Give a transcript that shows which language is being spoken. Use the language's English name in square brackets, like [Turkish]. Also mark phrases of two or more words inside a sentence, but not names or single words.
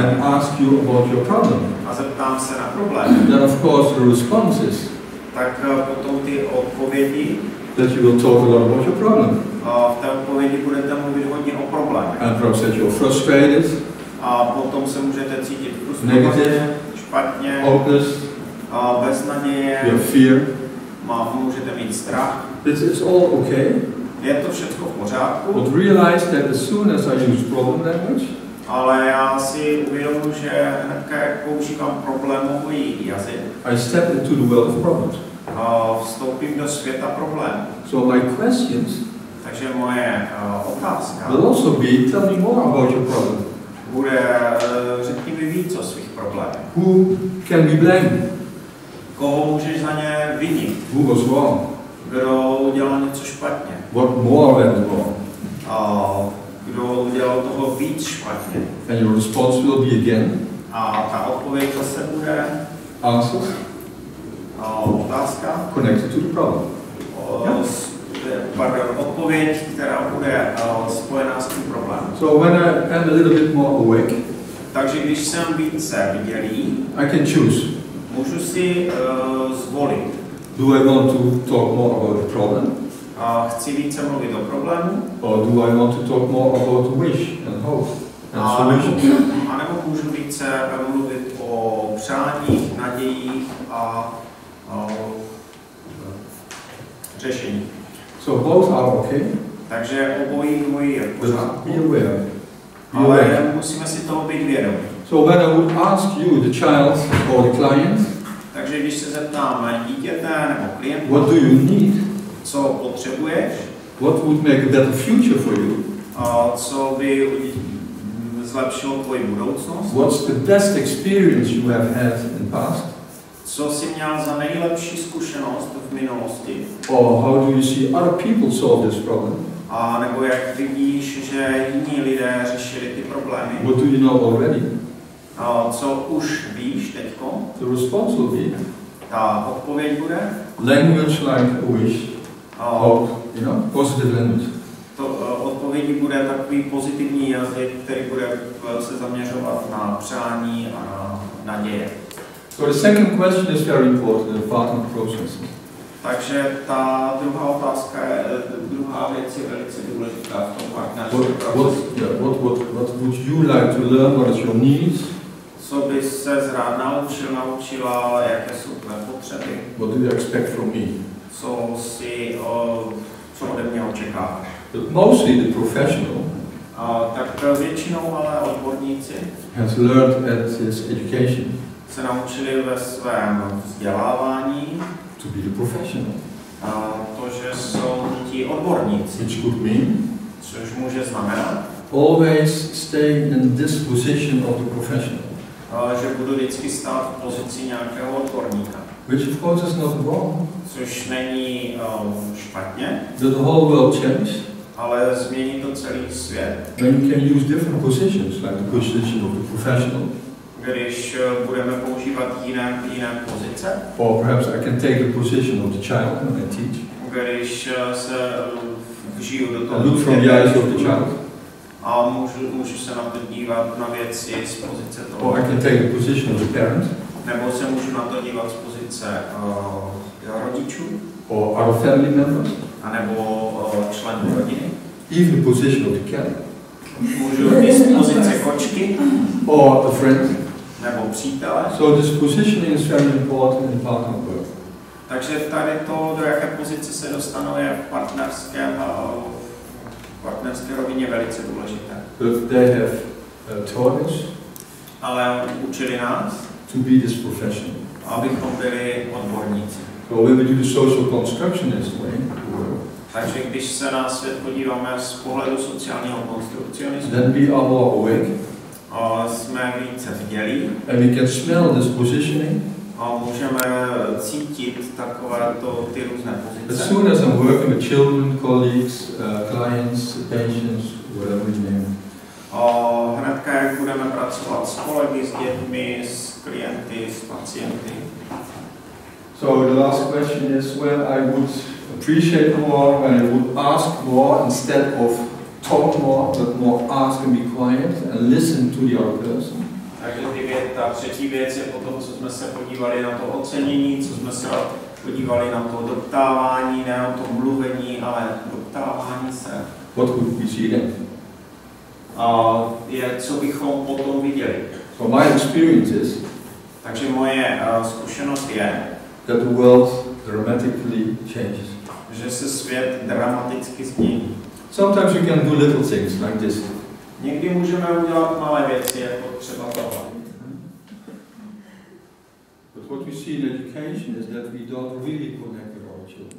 [English] and ask you about your problem, [Czech] a zeptám se na problém, [English] then of course the response is, [Czech] tak potom ty odpovědi, [English] that you will talk a lot about your problem. [Czech] V té odpovědi budete mluvit hodně o problémech. [English] And perhaps that you're frustrated, [Czech] a potom se můžete cítit frustrovaně, špatně, [English] hopeless, [Czech] bez naděje, [English] you have fear. [Czech] Můžete mít strach. [English] This is all okay. [Czech] Je to všechno v pořádku. [English] But realize that as soon as I use problem language, [Czech] ale já si uvědomuji, že hnedka jak používám problémový jazyk, [English] I step into the world of problems. [Czech] Vstoupím do světa problémů. [English] So my questions, [Czech] takže moje otázka, [English] will also be, tell me more about your problem. [Czech] Bude, řekni mi víc o svých problémech. [English] Who can we blame? [Czech] Koho můžeš za ně vinit? [English] Who was wrong? [Czech] Kdo udělal něco špatně? [English] What more went wrong? [Czech] Kdo udělal toho víc špatně? [English] And your response will be again, [Czech] a ta odpověď zase bude [English] answer, [Czech] otázka [English] connected to the problem. [Czech] Odpověď, která bude spojená s tím problémem. [English] So when I am a little bit more awake, [Czech] takže když jsem více vidělý, [English] I can choose. [Czech] Můžu si zvolit. [English] Do I want to talk more about the problem? [Czech] Chci více mluvit o problému? [English] Or do I want to talk more about the wish and hope and solutions? [Czech] A nebo můžu více mluvit o přáních, nadějích a řešení. [English] So both are okay. [Czech] Takže obojí je v pořádku. [English] Be aware. [Czech] Ale musíme si toho být vědomí. [English] So when I would ask you, the child or the client, [Czech] Takže když se zeptáme dítěte nebo klienta, [English] what do you need? [Czech] Co potřebuješ? [English] What would make a better future for you? [Czech] Co by zlepšilo tvoji budoucnost? [English] What's the best experience you have had in the past? [Czech] Co jsi měl za nejlepší zkušenost v minulosti? [English] Or how do you see other people solve this problem? [Czech] A nebo jak vidíš, že jiní lidé řešili ty problémy? [English] What do you know already? [Czech] Co už víš teďko? [English] The response will be [Czech] Ta odpověď bude? [English] Language like a wish, hope, positive language. [Czech] Odpovědí bude takový pozitivní jazyk, který bude se zaměřovat na přání a na naděje. [English] So the second question is very important, the partner process. [Czech] Takže ta druhá otázka, druhá věc je velice důležitá v tom partnerském procesu. [English] What would you like to learn? What is your needs? [Czech] Co bys se rád naučila, jaké jsou tvé potřeby? [English] What do you expect from me? [Czech] Co ode mě očekáváš? [English] But mostly the professional [Czech] tak většinou ale odborníci [English] has learned at his education [Czech] se naučili ve svém vzdělávání [English] to be the professional. [Czech] To, že jsou ti odborníci. [English] Which could mean, [Czech] což může znamenat, [English] always stay in this position of the professional. [Czech] Že budu vždycky stát v pozici nějakého odborníka. [English] Which of course is not wrong. [Czech] Což není špatně. [English] The whole world changed. [Czech] Ale změní to celý svět. [English] When you can use different positions, like the position of the professional. [Czech] Když budeme používat jiné pozice. [English] Or perhaps I can take the position of the child when I teach. [Czech] Když se vžiju do toho. [English] Look from the eyes of the child. [Czech] A můžu se na to dívat na věci z pozice toho. [English] Or I can take the position of the parent. [Czech] Nebo se můžu na to dívat z pozice rodičů. [English] Or our family members. [Czech] A nebo členů rodiny. [English] Even the position of the cat. [Czech] Můžu i z pozice kočky. [English] Or a friend. [Czech] Nebo přítele. [English] So this positioning is very important in partner work. [Czech] Takže tady to, do jaké pozice se dostanou, je v partnerské rovině velice důležité. [English] But they have taught us, [Czech] ale učili nás, [English] to be this professional. [Czech] Abychom byli odborníci. [English] So when we do the social constructionist way, [Czech] takže když se na svět podíváme z pohledu sociálního konstrukcionismu, [English] then we are more awake. [Czech] Jsme více vdělí. [English] And we can smell this positioning. [Czech] A můžeme cítit takovéto ty různé pozice. [English] As soon as I'm working with children, colleagues, clients, patients, whatever we name. [Czech] Hnedka, jak budeme pracovat s kolegy, s dětmi, s klienty, s pacienty. [English] So the last question is when I would appreciate more, when I would ask more instead of talk more, but more ask and be quiet and listen to the other person. [Czech] Takže ta třetí věc je potom, co jsme se podívali na to ocenění, co jsme se podívali na to doptávání, ne na to mluvení, ale doptávání se. [English] What would we see then? [Czech] Je, co bychom potom viděli. [English] So my experience is, [Czech] takže moje zkušenost je, [English] that the world dramatically changes. [Czech] Že se svět dramaticky změní. [English] Sometimes you can do little things like this. [Czech] Někdy můžeme udělat malé věci, jako třeba tohle. [English] But what we see in education is that we don't really connect with our children.